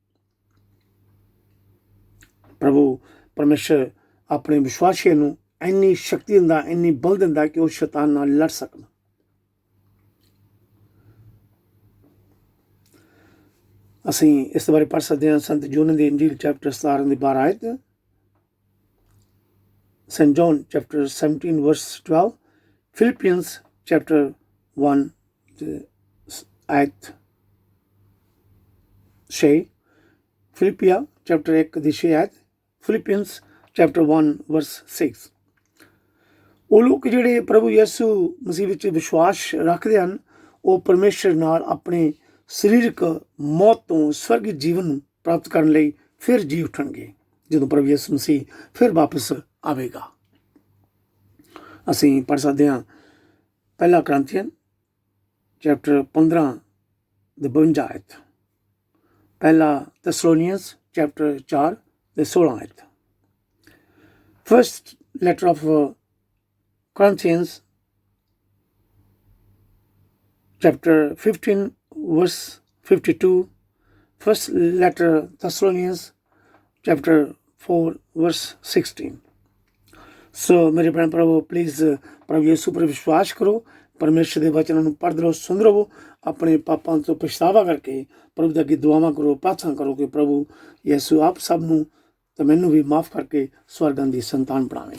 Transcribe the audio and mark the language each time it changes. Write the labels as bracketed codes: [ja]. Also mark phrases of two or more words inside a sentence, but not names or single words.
[pa] ਪ੍ਰਭੂ ਪਰਮੇਸ਼ਰ ਆਪਣੇ ਵਿਸ਼ਵਾਸੀਆਂ ਨੂੰ ਇੰਨੀ ਸ਼ਕਤੀ ਦਿੰਦਾ, ਇੰਨੀ ਬਲ ਦਿੰਦਾ ਕਿ ਉਹ ਸ਼ੈਤਾਨ ਨਾਲ ਲੜ ਸਕਣ। ਅਸੀਂ ਇਸ ਬਾਰੇ ਪੜ੍ਹ ਸਕਦੇ ਹਾਂ ਸੰਤ ਯੋਹਨਾ ਦੀ ਇੰਜੀਲ ਚੈਪਟਰ 17 ਦੀ 12 ਆਇਤ, St. [en] John chapter 17 verse 12, Philippians chapter 1 आयत 6, फिलिपिया chapter 1 ਦੀ 6 आयत, Philippians chapter 1 verse 6। [pa] ਉਹ ਲੋਕ ਜਿਹੜੇ ਪ੍ਰਭੂ ਯਿਸੂ ਮਸੀਹ ਵਿੱਚ ਵਿਸ਼ਵਾਸ ਰੱਖਦੇ ਹਨ, ਉਹ ਪਰਮੇਸ਼ਰ ਨਾਲ ਆਪਣੇ ਸਰੀਰਕ ਮੌਤ ਤੋਂ ਸਵਰਗੀ ਜੀਵਨ ਨੂੰ ਪ੍ਰਾਪਤ ਕਰਨ ਲਈ ਫਿਰ ਜੀ ਉੱਠਣਗੇ ਜਦੋਂ ਪ੍ਰਭੂ ਯਿਸੂ ਮਸੀਹ ਫਿਰ ਵਾਪਸ ਆਵੇਗਾ। ਅਸੀਂ ਪੜ੍ਹ ਸਕਦੇ ਹਾਂ ਪਹਿਲਾ ਕੁਰਿੰਥੀਅਨ ਚੈਪਟਰ 15 ਦੇ 52 ਆਇਤ, ਪਹਿਲਾ ਥੈਸਲੋਨੀਅਨਸ ਚੈਪਟਰ 4 ਦੇ 16 ਆਇਤ, [en] first letter of Corinthians chapter 15 verse 52, first letter Thessalonians chapter 4 verse 16। [pa] ਸੋ ਮੇਰੇ ਭੈਣ ਭਰਾਵੋ, ਪਲੀਜ਼ ਪ੍ਰਭੂ ਯਿਸੂ ਪਰ ਵਿਸ਼ਵਾਸ ਕਰੋ, ਪਰਮੇਸ਼ਰ ਦੇ ਵਚਨਾਂ ਨੂੰ ਪੜ੍ਹਦੇ ਰਹੋ, ਸੁਣਦੇ ਰਹੋ, ਆਪਣੇ ਪਾਪਾਂ ਤੋਂ ਪਛਤਾਵਾ ਕਰਕੇ ਪ੍ਰਭੂ ਦੇ ਅੱਗੇ ਦੁਆਵਾਂ ਕਰੋ, ਪ੍ਰਾਰਥਨਾ ਕਰੋ ਕਿ ਪ੍ਰਭੂ ਯਿਸੂ ਆਪ ਸਭ ਨੂੰ ਤਾਂ ਮੈਨੂੰ ਵੀ ਮਾਫ ਕਰਕੇ ਸਵਰਗਾਂ ਦੀ ਸੰਤਾਨ ਬਣਾਵੇ।